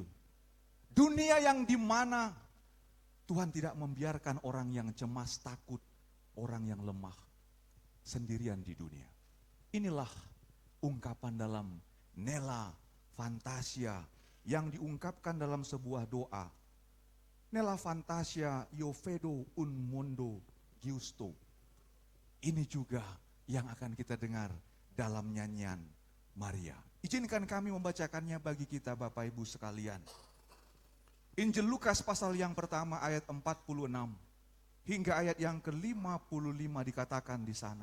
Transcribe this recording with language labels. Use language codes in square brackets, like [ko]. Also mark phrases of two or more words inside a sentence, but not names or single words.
[id] Dunia yang dimana Tuhan tidak membiarkan orang yang cemas, takut, orang yang lemah sendirian di dunia. Inilah ungkapan dalam Nella Fantasia yang diungkapkan dalam sebuah doa. [it] Nella Fantasia io vedo un mondo giusto. [id] Ini juga yang akan kita dengar dalam nyanyian Maria. Izinkan kami membacakannya bagi kita Bapak Ibu sekalian. Injil Lukas pasal yang pertama ayat 46 hingga ayat yang ke-55 dikatakan di sana.